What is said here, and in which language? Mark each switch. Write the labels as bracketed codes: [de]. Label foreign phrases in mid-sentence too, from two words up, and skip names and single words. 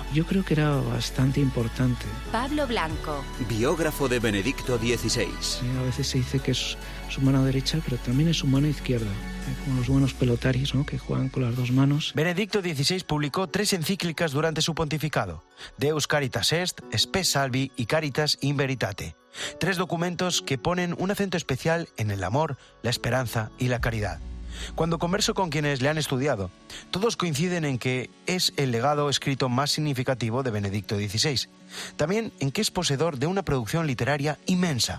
[es] Yo creo que era bastante importante. Pablo Blanco, Biógrafo de Benedicto XVI. A veces se dice que es su mano derecha, pero también es su mano izquierda. Como los buenos pelotaris, ¿no?, que juegan con las 2 manos. Benedicto XVI publicó 3 encíclicas durante su pontificado: Deus Caritas Est, Spes Salvi y Caritas in Veritate. 3 documentos que ponen un acento especial en el amor, la esperanza y la caridad. Cuando converso con quienes le han estudiado, todos coinciden en que es el legado escrito más significativo de Benedicto XVI. También en que es poseedor de una producción literaria inmensa.